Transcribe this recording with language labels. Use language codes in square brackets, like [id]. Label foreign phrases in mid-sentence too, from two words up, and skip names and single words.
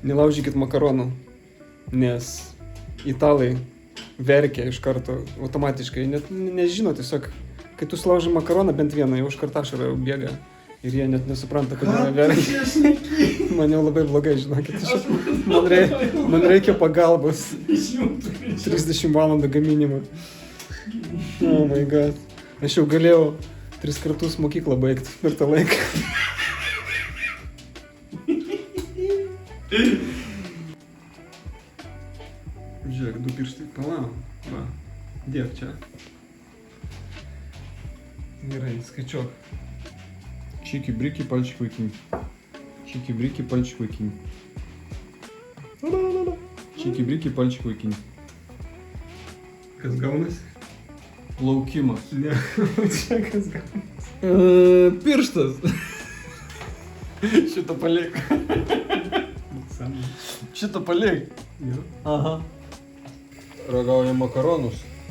[lt] Nelaužykit makaronų, nes italai verkia iš karto automatiškai, net nežino tiesiog, kai tu sulaužai makaroną bent vieną, jau iš karto ašara jau bėga ir jie net nesupranta, kodėl jie verkia. Man jau labai blogai, žinokit, man reikia pagalbos. 30 valandų gaminimo. [en] Oh my god. [lt] Aš jau galėjau 3 kartus mokyklą baigti per tą laiką. Žiūrėk, 2 pirštai. Palauk. Va. Dėk čia. Gerai, skaičiuok. [ru] Чики-брики, пальчик выкинь. Чики-брики, пальчик выкинь. Чики-брики, пальчик выкинь. [lt] Kas gaunasi? Laukimas. Ne, čia kas gaunasi. Pirštas. Šitą palik. Šitą palik. Jo. Aha. Ragaujam makaronus.